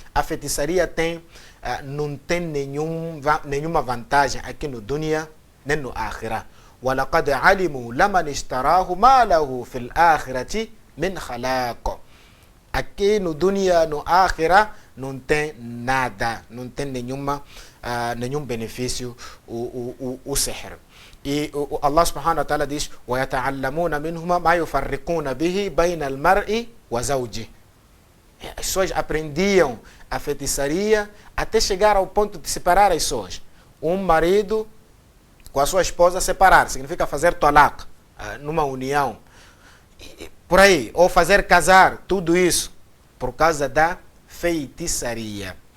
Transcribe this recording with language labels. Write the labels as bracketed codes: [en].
[pt] A feitiçaria não tem nenhuma vantagem aqui no dunya, nem no akhirah. [ar] وَلَقَدْ عَلِمُوا لَمَنِ اشْتَرَاهُ مَا لَهُ فِي الْآخِرَةِ مِنْ خَلَاقٍ. [pt] Aqui no dunya, no akhirah, não tem nada, não tem nenhum benefício o sihr. E Allah subhanahu wa ta'ala diz, [ar] وَيَتَعَلَّمُونَ مِنْهُمَا مَا يُفَرِّقُونَ بِهِ بَيْنَ الْمَرْءِ وَزَوْجِهِ. [pt] As pessoas aprendiam a feitiçaria até chegar ao ponto de separar as pessoas. Um marido com a sua esposa separar, significa fazer talaq, numa união. Por aí, ou fazer casar, tudo isso por causa da feitiçaria.